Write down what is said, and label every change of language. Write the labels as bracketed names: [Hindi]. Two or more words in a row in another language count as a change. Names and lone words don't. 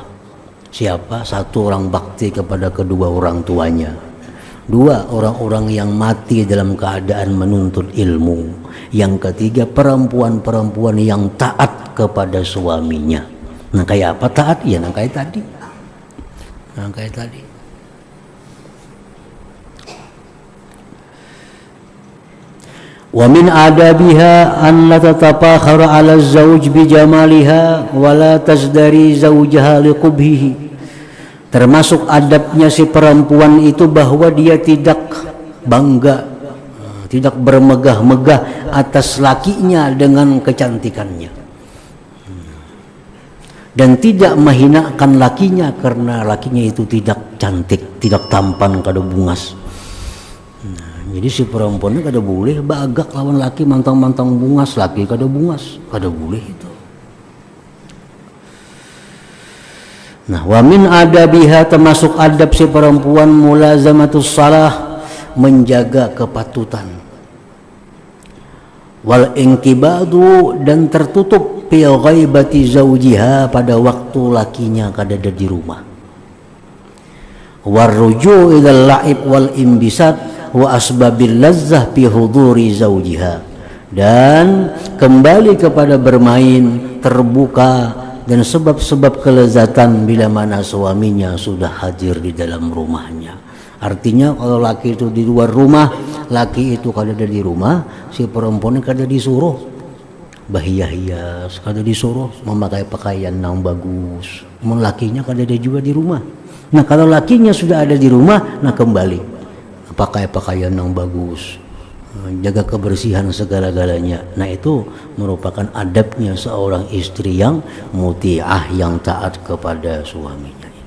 [Indonesian] Siapa? Satu, orang bakti kepada kedua orang tuanya. Dua, orang-orang yang mati dalam keadaan menuntut ilmu. Yang ketiga, perempuan-perempuan yang taat kepada suaminya. Nah, kayak apa taat? Ya, nah kayak tadi. [Arabic] ومن آدابها أن لا تتفاخر على الزوج بجمالها ولا تزدري زوجها لقبحه. [Indonesian] Termasuk adabnya si perempuan itu bahwa dia tidak bangga, tidak bermegah-megah atas lakinya dengan kecantikannya, dan tidak menghinakan lakinya karena lakinya itu tidak cantik, tidak tampan, [Banjar] kada bungas. Jadi si perempuannya kada boleh bagak lawan laki mantang-mantang bungas, laki kada bungas, kada boleh itu. [Indonesian] Nah, [Arabic] ومن آدابها, [Indonesian] termasuk adab si perempuan [Arabic] ملازمة الصلاح, [Indonesian] menjaga kepatutan. [Arabic] والانقباض, [Banjar] dan tertutup [Arabic] في غيبة زوجها, [Banjar] pada waktu lakinya kada ada di rumah. [Arabic] والرجوع إلى اللعب والانبساط وأسباب اللذة في حضور زوجها, [Indonesian] dan kembali kepada bermain, terbuka, dan sebab-sebab kelezatan bila mana suaminya sudah hadir di dalam rumahnya. [Banjar] Artinya kalau laki itu di luar rumah, laki itu kada ada di rumah, si perempuan kada disuruh bahiya-hias, kada disuruh memakai pakaian yang bagus. Lakinya kada ada juga di rumah. [Indonesian] Nah, kalau lakinya sudah ada di rumah, nah kembali pakai pakaian yang bagus, jaga kebersihan segala-galanya. Nah, itu merupakan adabnya seorang istri yang muti'ah, yang taat kepada suaminya.